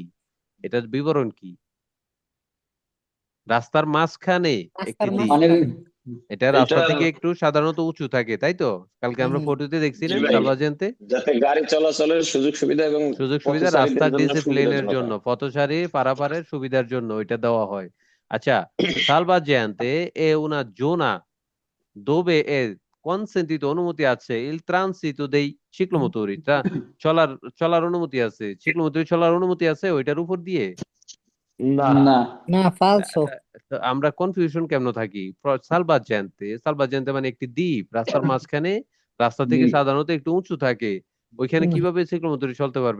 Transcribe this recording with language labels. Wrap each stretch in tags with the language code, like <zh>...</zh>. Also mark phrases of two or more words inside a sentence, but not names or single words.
<bn>এটার বিবরণ কি? রাস্তার মাঝখানে একটি দ্বীপ। মানে এটা রাস্তা এটা থেকে একটু সাধারণত উঁচু থাকে, তাই তো? কালকে আমরা হুম। ফটোতে দেখছি জি না ভাই, সালভাজেন্তে? যাতে গাড়ি চলাচলের সুযোগ সুবিধা এবং সুযোগ সুবিধা, পথচারীদের রাস্তার জন্য ডিসিপ্লিনের সুবিধাজনক জন্য, হয়। পথচারী পারাপারের সুবিধার জন্য ওইটা দেওয়া হয়। আচ্ছা,</bn> <it>salvagente è una zona dove è consentito,</it> <bn>অনুমতি আছে,</bn> <it>il transito dei ciclomotori,</it> <bn>চলার চলার অনুমতি আছে, ciclomotori চলার অনুমতি আছে ওইটার উপর দিয়ে। না, না। না, ফালসো। তো আমরা কনফিউশন কেমন থাকি? সালভাজেন্তে মানে একটি দ্বীপ, রাস্তার মাঝখানে, রাস্তা থেকে দ্বীপ। সাধারণত একটু উঁচু থাকে, ওইখানে কিভাবে সিক্লোমোটর চলতে পারবে?</bn>